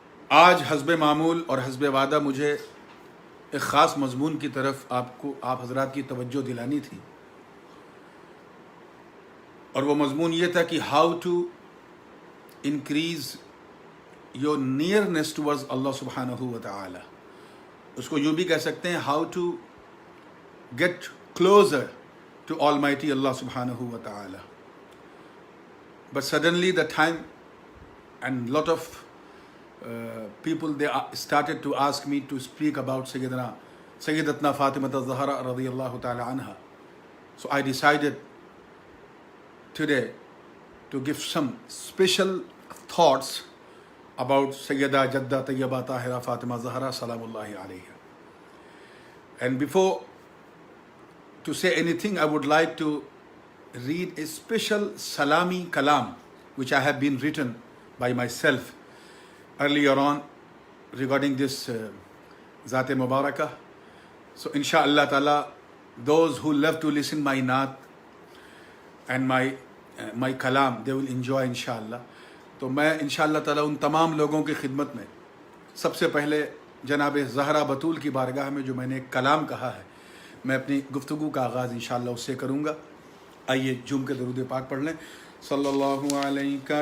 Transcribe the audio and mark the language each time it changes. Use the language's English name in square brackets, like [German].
[Urdu] آج حسب معمول اور حسب وعدہ مجھے ایک خاص مضمون کی طرف آپ حضرات کی توجہ دلانی تھی، اور وہ مضمون یہ تھا کہ [English] how to increase your nearness towards [Urdu] اللہ سبحانہ و تعالی۔ اس کو یوں بھی کہہ سکتے ہیں [English] how to get closer to Almighty Allah [Urdu] subhanahu wa ta'ala. [English] But suddenly the time and lot of people they started to ask me to speak about Sayyidatna Fatima az-Zahra radiyallahu ta'ala anha. So I decided today to give some special thoughts about Sayyida Jadda Tayyibah Tahira Fatima Zahra salamullahi alayha. And before to say anything, I would like to read a special Salami Kalam which I have been written by myself earlier on regarding this Zat-e Mubarakah. So inshallah ta'ala, those who love to listen my naat and my kalam, they will enjoy inshallah. [Urdu] تو میں انشاءاللہ تعالیٰ ان تمام لوگوں کی خدمت میں سب سے پہلے جناب زہرا بطول کی بارگاہ میں جو میں نے ایک کلام کہا ہے، میں اپنی گفتگو کا آغاز انشاءاللہ اس سے کروں گا۔ آئیے جھوم کے درود پاک پڑھ لیں۔ صلی اللہ علیہ